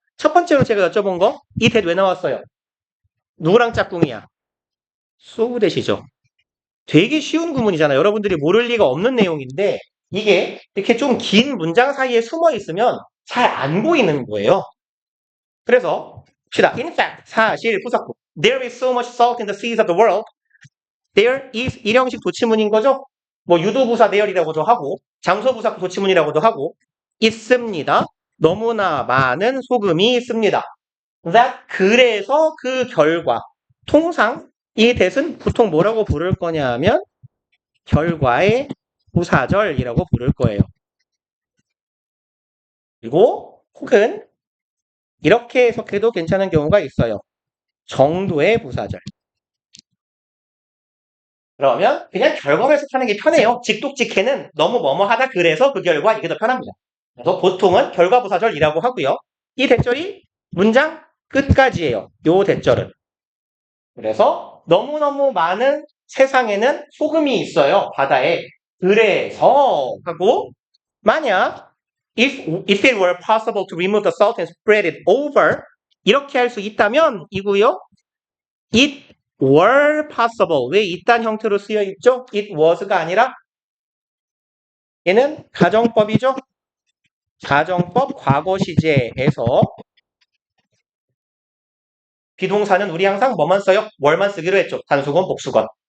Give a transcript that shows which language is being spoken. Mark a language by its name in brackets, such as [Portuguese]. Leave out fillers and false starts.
[Korean] 첫 번째로 제가 여쭤본 거, 이 대 왜 나왔어요? 누구랑 짝꿍이야? 소우댓이죠. 되게 쉬운 구문이잖아요. 여러분들이 모를 리가 없는 내용인데, 이게 이렇게 좀 긴 문장 사이에 숨어 있으면 잘 안 보이는 거예요. 그래서, 봅시다. [English] In fact, [Korean] 사실 부사구. [English] There is so much salt in the seas of the world. There is [Korean] 일형식 도치문인 거죠? 뭐 유도부사 there이라고도 하고 장소부사 도치문이라고도 하고 있습니다. 너무나 많은 소금이 있습니다. That 그래서 그 결과 통상 이 that은 보통 뭐라고 부를 거냐면 결과의 부사절이라고 부를 거예요. 그리고 혹은 이렇게 해석해도 괜찮은 경우가 있어요. 정도의 부사절. 그러면 그냥 결과만 해석하는 게 편해요. 직독직해는 너무 뭐뭐하다 그래서 그 결과 이게 더 편합니다. 그래서 보통은 결과부사절이라고 하고요. 이 대절이 문장 끝까지예요. 요 대절은. 그래서 너무너무 많은 세상에는 소금이 있어요. 바다에. 그래서 하고 만약 [English] if it were possible to remove the salt and spread it over [Korean] 이렇게 할 수 있다면 이고요. [English] It were possible. [Korean] 왜 이딴 형태로 쓰여 있죠? [English] It was [Korean] 가 아니라 얘는 가정법이죠. 가정법 과거 시제에서 비동사는 우리 항상 뭐만 써요? were만 쓰기로 했죠. 단수건, 복수건.